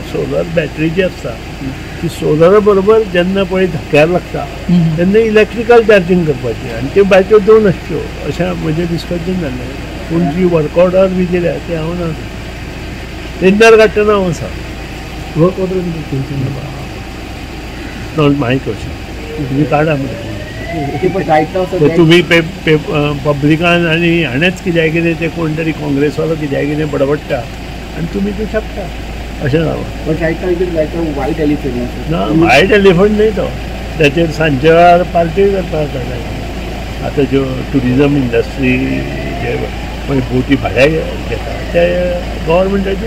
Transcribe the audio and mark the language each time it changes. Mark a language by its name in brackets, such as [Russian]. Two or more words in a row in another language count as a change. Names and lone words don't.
[Konkani] सोलर बॅटरी जी आसता ती सोलरा बरोबर जेन्ना पळय धक्यार लागता तेन्ना [English] electrical charging [Konkani] करपाचें आनी त्यो बॅटऱ्यो 2 आसच्यो अशें म्हजें डिस्कशन जाल्लें. पूण जी [English] work order [Konkani] बी दिल्या ती हांव ना. टेंडर काडटना हांव आसा [English] work order not my question [Konkani] तुम्ही काढा मरे पण राईट नाव तर तुम्ही पब्लिकान आनी हाणेंच कित्याक कितें ते कोण तरी काँग्रेसवालो कित्याक कितें बडबडटा आनी तुमी ते छापता अशें जावं पण राईट नाव [English] it is like a white elephant [Konkani] ना [English] white elephant [Konkani] न्ही तो त्याचेर सांजचे वेळार पार्टी करपाक जाता आतां ज्यो [English] tourism industry [Konkani] जे मागीर बोटी भाड्याक घेता ते गव्हर्मेंटाचीच